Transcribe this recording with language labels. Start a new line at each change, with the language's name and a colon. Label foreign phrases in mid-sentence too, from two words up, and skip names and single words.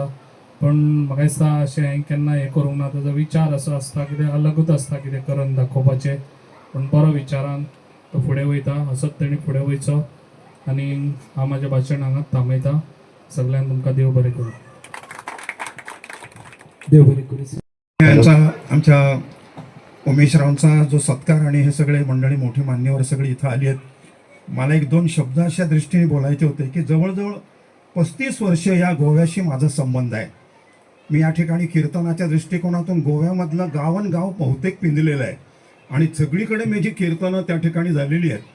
Konkani: पण म्हाका दिसता अशें हांवें केन्ना हें करूंक ना. तेजो विचार असो आसता कितें अलगूच आसता कितें करून दाखोवपाचें, पूण बरो विचारान तो फुडें वयता. असोच तेणी फुडें वयचो. आनी हांव म्हाजें भाशण हांगाच थांबयता. सगळ्यांक तुमकां देव बरें करूं. देव बरें करूं.
Marathi: यांचा आमच्या उमेशरावांचा जो सत्कार आणि हे सगळे मंडळी मोठी मान्यवर सगळे इथं आली आहेत. मला एक दोन शब्द अशा दृष्टीने बोलायचे होते की जवळजवळ 35 वर्ष या गोव्याशी माझा संबंध आहे. मी या ठिकाणी कीर्तनाच्या दृष्टिकोनातून गोव्यामधलं गाव बहुतेक पिंजलेलं आहे आणि सगळीकडे मी जी कीर्तनं त्या ठिकाणी झालेली आहेत.